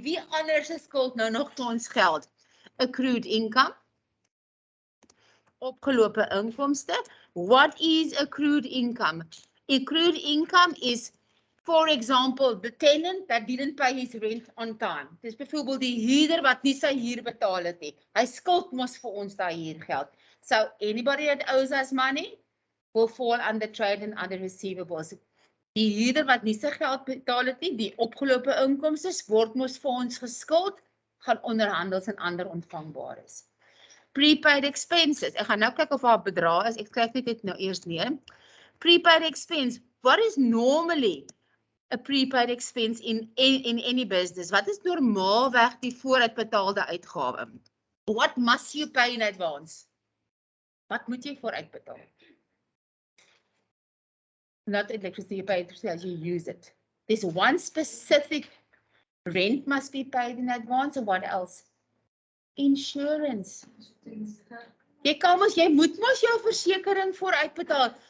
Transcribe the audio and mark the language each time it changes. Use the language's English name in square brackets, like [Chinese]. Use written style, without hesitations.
[Afrikaans] Wie anders skuld nou nog vir ons geld? Accrued income. Opgelope inkomste. [English] What is accrued income? Accrued income is, for example, the tenant that didn't pay his rent on time. [Afrikaans] Dis byvoorbeeld die huurder wat nie sy huur betaal het nie. Hy skuld mos vir ons daai huurgeld. [English] So anybody that owes us money will fall under trade and other receivables. [Afrikaans] Die huurder wat nie sy geld betaal het nie, die opgelope inkomste word mos vir ons geskuld, gaan onder handels en ander ontvangbares. Prepaid expenses. Ek gaan nou kyk of haar bedrag is. Ek skryf dit nou eers neer. Prepaid expense. [English] What is normally a prepaid expense in any business? [Afrikaans] Wat is normaalweg die vooruitbetaalde uitgawe? [English] What must you pay in advance? [Afrikaans] Wat moet jy vooruitbetaal? [English] Not electricity, you pay it as you use it. There's one specific rent must be paid in advance, and what else? [Afrikaans] Insurance. Jy moet mos jou versekering vooruitbetaal.